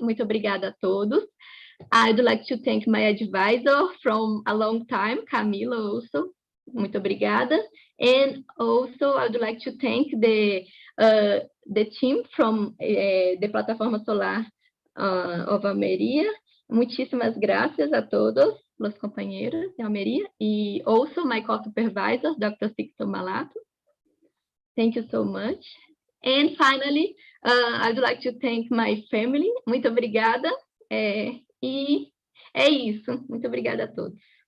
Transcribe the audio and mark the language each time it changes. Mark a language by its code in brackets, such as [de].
[pt] Muito obrigada a todos. [en] I'd like to thank my advisor from a long time, Camila also. [pt] Muito obrigada. [en] And also I would like to thank the team from the Plataforma Solar of Almeria. [es] Muchísimas gracias a todos los compañeros de Almeria. [en] Y also my co-supervisor, Dr. Sixto Malato. Thank you so much. And finally, I'd like to thank my family. [pt] Muito obrigada. E é isso. Muito obrigada a todos.